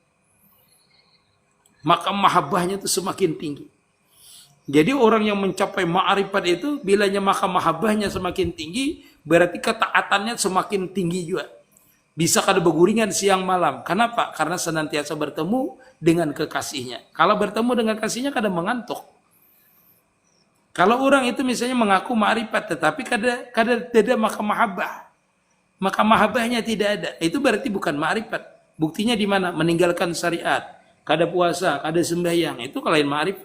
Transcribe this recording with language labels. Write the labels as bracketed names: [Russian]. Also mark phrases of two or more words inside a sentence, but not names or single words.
[Indonesian] Makam mahabbahnya itu semakin tinggi. Jadi orang yang mencapai ma'rifat itu, bilanya makam mahabbahnya semakin tinggi, berarti ketaatannya semakin tinggi juga. [Banjar] Bisa kada berguringan siang malam. [Indonesian] Kenapa? Karena senantiasa bertemu dengan kekasihnya. [Banjar] Kalau bertemu dengan kasihnya kada mengantuk. [Indonesian] Kalau orang itu misalnya mengaku ma'rifat, tetapi kada ada makam mahabbah. Makam mahabbahnya tidak ada. Itu berarti bukan ma'rifat. Buktinya di mana? Meninggalkan syariat. [Banjar] Kada puasa, kada sembahyang. Itu kalahin ma'rifat.